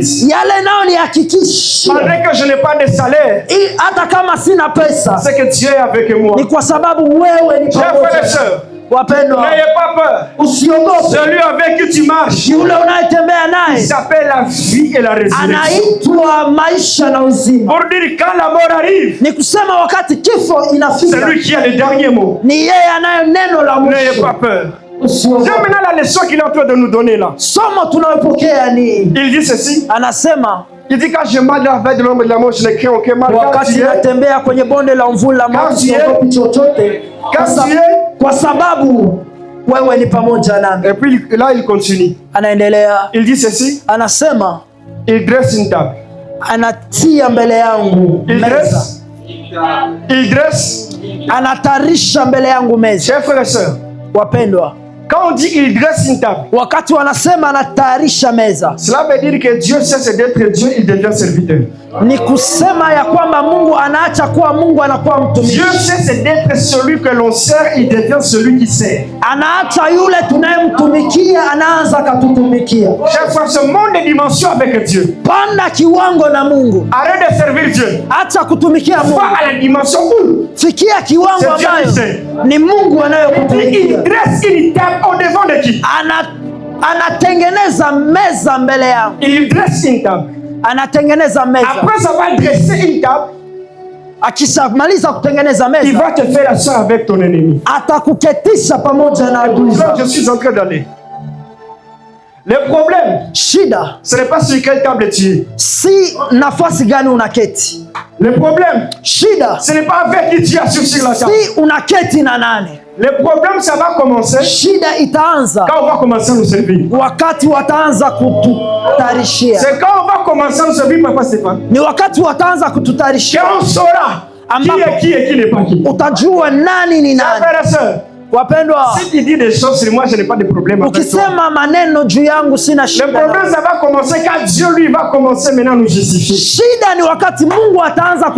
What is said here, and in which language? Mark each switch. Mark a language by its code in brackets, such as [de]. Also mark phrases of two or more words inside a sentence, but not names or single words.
[sw] Yale nao ni hakikishia, [fr] malgré que je n'ai pas de salaire, [sw] hata kama sina pesa, [fr] c'est que Dieu est avec moi. [sw] ni kwa sababu wewe ni [fr] Chers frères [sw] pamoja [fr] et [sw] nami. [fr] sœurs, [sw] Wapendwa, [fr] n'ayez pas peur. [sw] usiogope. [fr] Celui avec qui tu marches, [sw] Yule unayetembea [fr] il [sw] naye [fr] s'appelle la vie et la résurrection. [sw] anaitwa maisha na uzima. [fr] Pour dire quand la mort arrive, [sw] Ni kusema wakati kifo [fr] c'est [sw] inafika, [fr] lui qui a le dernier mot. [sw] ni yeye anayo neno la [fr] N'ayez [sw] mwisho. [fr] pas peur. [sw] Usiogope. [fr] C'est maintenant la leçon qu'il est en train de nous donner là. [sw] Somo tunayopokea ni [fr] Il dit ceci. [sw] anasema, [fr] Il dit quand je marche dans la vallée de l'ombre de la mort, je ne crains aucun mal. Car [sw] wakati [fr] tu es, [sw] natembea kwenye bonde la mvuli la mauti [fr] Quand tu es- [sw] siogopi chochote, [fr] quand tu es- [sw] kwa sababu wewe ni pamoja nami. [fr] Et puis là, il continue. [sw] Anaendelea, [fr] Il dit ceci. [sw] anasema, [fr] Il dresse une table. [sw] anatia mbele yangu [fr] Il [sw] meza, [fr] dresse. Il dresse. [sw] anatarisha mbele yangu meza. [fr] Chers frères et sœurs, [sw] Wapendwa, [fr] quand on dit il dresse une table, [sw] wakati wanasema anatayarisha meza, [fr] cela veut dire que Dieu cesse d'être Dieu, il devient serviteur. [sw] ni kusema ya kwamba Mungu anaacha kuwa Mungu, anakuwa mtumishi. [fr] Dieu cesse d'être celui que l'on sert, il devient celui qui sert. [sw] Anaacha yule tunayemtumikia, anaanza katutumikia. [fr] Chaque fois, ce monde de dimension avec Dieu. [sw] Panda kiwango na Mungu, [fr] Arrête de servir Dieu. [sw] acha kutumikia Mungu, [fr] Va à la dimension où [sw] fikia kiwango [fr] C'est Dieu qui [sw] ambayo [fr] sait. [sw] ni Mungu [fr] il [sw] anayokutumikia. [fr] dresse une table au devant de qui? [sw] Anatengeneza meza mbele yangu, [fr] Il dresse une table. [sw] anatengeneza meza. [fr] Après avoir dressé une table, [sw] Akishamaliza kutengeneza [fr] il [sw] meza, [fr] va te faire asseoir avec ton ennemi. [sw] atakuketisha pamoja na adui [fr] Là, [sw] zako. [fr] je suis en train d'aller. Le problème, [sw] Shida [fr] ce n'est pas sur quelle table tu es. [sw] si nafasi gani unaketi. [fr] Le problème, [sw] Shida [fr] ce n'est pas avec qui tu es assis sur la table. [sw] si unaketi na nani. [fr] Le problème, ça va commencer [sw] Shida itaanza [fr] quand on va commencer à nous servir. [sw] wakati wataanza kututarishia, [fr] C'est quand on va commencer à nous servir, Papa Stéphane, [sw] ni wakati wataanza kututarishia, [fr] qu'on saura qui est qui n'est pas qui. [sw] utajua nani ni nani. [fr] Frères et sœurs, [sw] Wapendwa, [fr] si tu dis des choses sur moi, je n'ai pas de problème avec toi. [sw] ukisema maneno juu yangu sina [fr] Le [sw] shida. [fr] problème, ça va commencer quand Dieu, lui, va commencer maintenant à nous justifier. [sw] Shida ni wakati Mungu ataanza [fr] Il